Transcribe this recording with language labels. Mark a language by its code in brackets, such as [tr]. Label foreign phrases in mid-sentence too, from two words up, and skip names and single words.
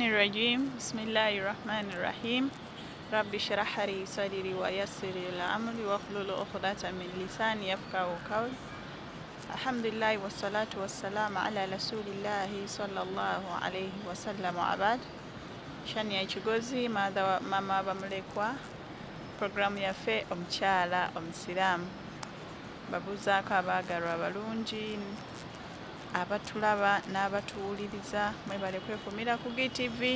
[ar] الرجيم بسم الله الرحمن الرحيم رب اشرح لي صدري ويسر لي امري واحلل عقدة من لساني يفقهوا قولي الحمد لله والصلاة والسلام على رسول الله صلى الله عليه وسلم وعباد [lg] Shania Kigozi mama bamulekwa program yaffe Omukyala Omusilaam babuzaako abaagalwa abalungi abatulaba n'abatuwuliriza mwebale kwekumira ku GTV.